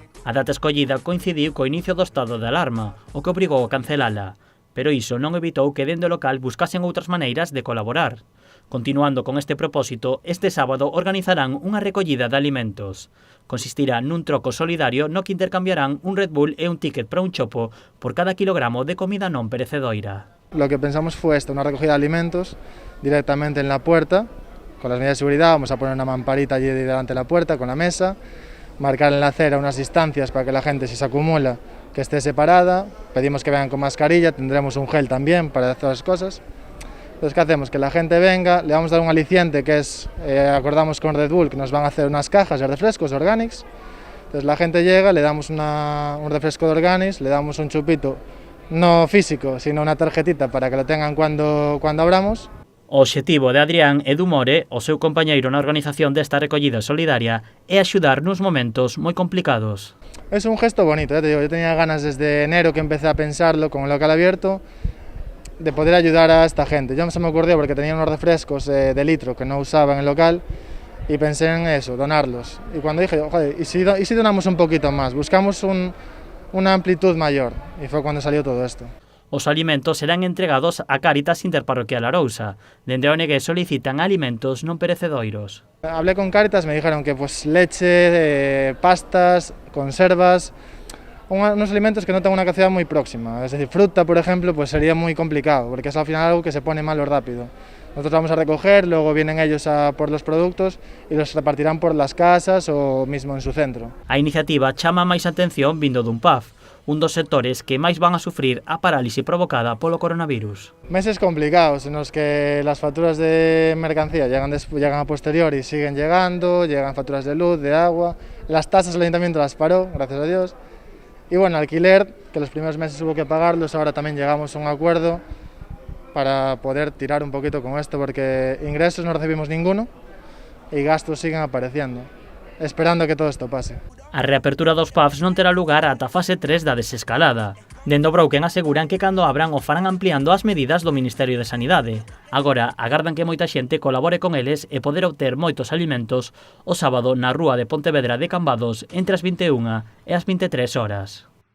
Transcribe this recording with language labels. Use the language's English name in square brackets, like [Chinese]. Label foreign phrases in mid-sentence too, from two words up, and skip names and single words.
[Galician] A data escollida coincidiu co inicio do estado de alarma, o que obrigou a cancelala. Pero iso non evitou que dende o local buscasen outras maneiras de colaborar. Continuando con este propósito, este sábado organizarán unha recollida de alimentos. Consistirá nun troco solidario no que intercambiarán un Red Bull e un ticket para un chopo por cada kilogramo de comida non perecedoira. [Spanish] Lo que pensamos fue esto, una recogida de alimentos directamente en la puerta. Con las medidas de seguridad vamos a poner una mamparita allí delante de la puerta con la mesa, marcar en la acera unas distancias para que la gente, si se acumula, que esté separada. Pedimos que vengan con mascarilla, tendremos un gel también para hacer las cosas. Entonces, ¿qué hacemos? Que la gente venga, le vamos a dar un aliciente que es, acordamos con Red Bull, que nos van a hacer unas cajas de refrescos de Organics. Entonces la gente llega, le damos un refresco de Organics, le damos un chupito, no físico, sino una tarjetita para que lo tengan cuando abramos. [Galician] O obxectivo de Adrián e do More, o seu compañeiro na organización desta recollida solidaria, é axudar nos momentos moi complicados. [Spanish] Es un gesto bonito, te digo, yo tenía ganas desde enero que empecé a pensarlo con el local abierto, de poder ayudar a esta gente. Yo se me ocurrió porque tenía unos refrescos de litro que no usaba en el local y pensé en eso, donarlos. Y cuando dije, joder, ¿y si donamos un poquito más? Buscamos una amplitud mayor y fue cuando salió todo esto. [Galician] Os alimentos serán entregados a Cáritas Interparroquial Arousa. Dende o Negués solicitan alimentos non perecedoiros. [Spanish] Hablé con Cáritas, me dijeron que pues leche, pastas, conservas, unos alimentos que no tengan una caducidad muy próxima. Es decir, fruta, por ejemplo, pues sería muy complicado, porque es al final algo que se pone malo rápido. Nosotros vamos a recoger, luego vienen ellos a por los productos y los repartirán por las casas o mismo en su centro. [Galician] A iniciativa chama máis atención vindo dun pub, un dos sectores que máis van a sufrir a parálise provocada polo coronavirus. [Spanish] Meses complicados en los que las facturas de mercancía llegan a posteriori, siguen llegando, llegan facturas de luz, de agua, las tasas el ayuntamiento las paró, gracias a Dios. Y bueno, alquiler, que los primeros meses hubo que pagarlos, ahora también llegamos a un acuerdo para poder tirar un poquito con esto, porque ingresos no recibimos ninguno y gastos siguen apareciendo, esperando que todo esto pase. [Galician] A reapertura dos pubs non terá lugar ata a fase 3 da desescalada. Dende o Broken aseguran que cando abran o farán ampliando as medidas do Ministerio de Sanidade. Agora, agardan que moita xente colabore con eles e poder obter moitos alimentos o sábado na rúa de Pontevedra de Cambados entre as 21 e as 23 horas.